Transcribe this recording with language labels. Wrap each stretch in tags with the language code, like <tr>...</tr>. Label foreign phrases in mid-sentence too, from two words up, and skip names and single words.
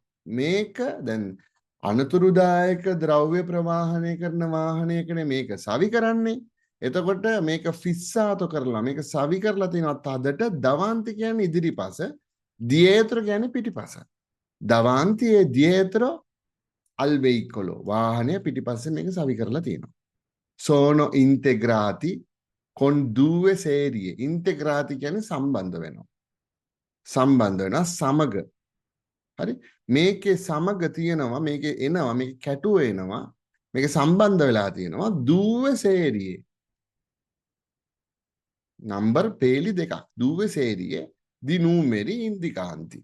<si>මේක දැන් අනතුරුදායක ද්‍රව්‍ය ප්‍රවාහනය කරන වාහනයකනේ මේක සවි කරන්නේ. එතකොට මේක ෆිස්සාතෝ කරලා මේක සවි කරලා තිනවා තදට දවන්ති කියන්නේ ඉදිරිපස දියේතර කියන්නේ පිටිපස.</si> <it>davanti e dietro al veicolo</it> <si>වාහනය පිටිපස්සේ මේක සවි කරලා තියෙනවා.</si> <it>sono integrati con due serie.</it> <si>integrati කියන්නේ සම්බන්ධ වෙනවා. සම්බන්ධ වෙනවා සමග. හරි? මේකේ සමග තියෙනවා මේකේ එනවා මේක කැටුව එනවා මේක සම්බන්ධ වෙලා තියෙනවා</si> <it>due serie.</it> <si>නම්බර් පේලි දෙකක්.</si> <it>due serie di numeri indicanti.</it>